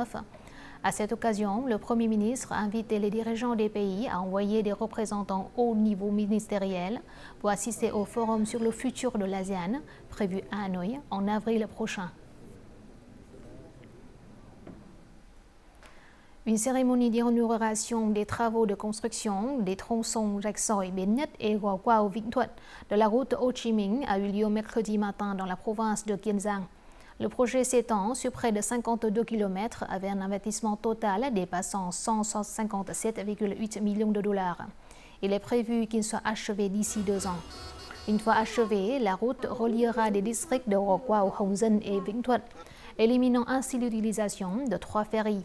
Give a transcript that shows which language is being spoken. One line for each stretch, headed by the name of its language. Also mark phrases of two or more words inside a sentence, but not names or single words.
French: À cette occasion, le Premier ministre a invité les dirigeants des pays à envoyer des représentants au niveau ministériel pour assister au forum sur le futur de l'ASEAN, prévu à Hanoï en avril prochain. Une cérémonie d'inauguration des travaux de construction des tronçons Rạch Sỏi, Bến Nhất et Gò Quao Vĩnh Thuận de la route Ho Chi Minh a eu lieu mercredi matin dans la province de Kiên Giang. Le projet s'étend sur près de 52 km avec un investissement total dépassant 157,8 millions de dollars. Il est prévu qu'il soit achevé d'ici 2 ans. Une fois achevé, la route reliera des districts de Gò Quao, Hồng Dân et Vĩnh Thuận, éliminant ainsi l'utilisation de 3 ferries.